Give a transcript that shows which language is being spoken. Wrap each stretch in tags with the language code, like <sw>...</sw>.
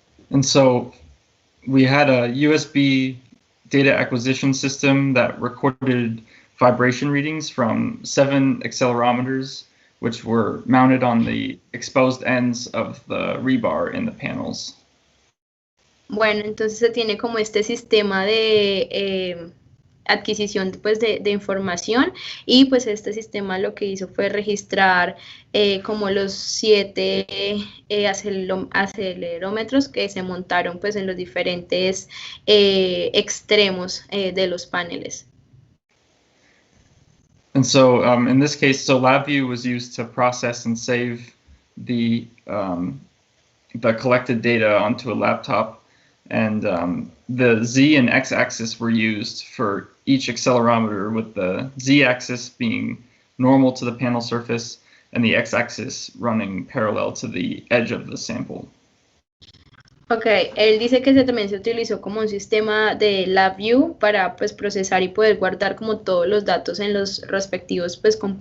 <en>And so we had a USB data acquisition system that recorded vibration readings from 7 accelerometers, which were mounted on the exposed ends of the rebar in the panels.</en> <es>Bueno, entonces se tiene como este sistema de adquisición pues de información, y pues este sistema lo que hizo fue registrar como los 7 acelerómetros que se montaron pues en los diferentes extremos de los paneles.</es> <en>And so in this case, so LabVIEW was used to process and save the collected data onto a laptop, and the Z and X axis were used for each accelerometer, with the Z axis being normal to the panel surface and the X axis running parallel to the edge of the sample.</en> <es>Ok, él dice que también se utilizó como un sistema de LabVIEW para pues procesar y poder guardar como todos los datos en los respectivos pues</es>